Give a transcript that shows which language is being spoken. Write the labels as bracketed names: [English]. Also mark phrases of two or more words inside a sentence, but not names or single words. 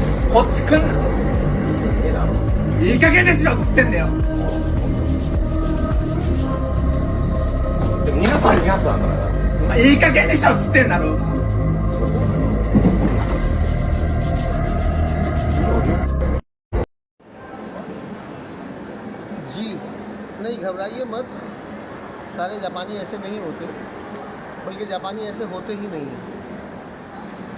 [Japanese] こっち来んな。いい加減にしろっつってんだよ。でも2発ある2発なんだから。お前いい加減にしろっつってんだろ。 [Hindi] जी नहीं घबराइए मत, सारे जापानी ऐसे नहीं होते, बल्कि जापानी ऐसे होते ही नहीं हैं।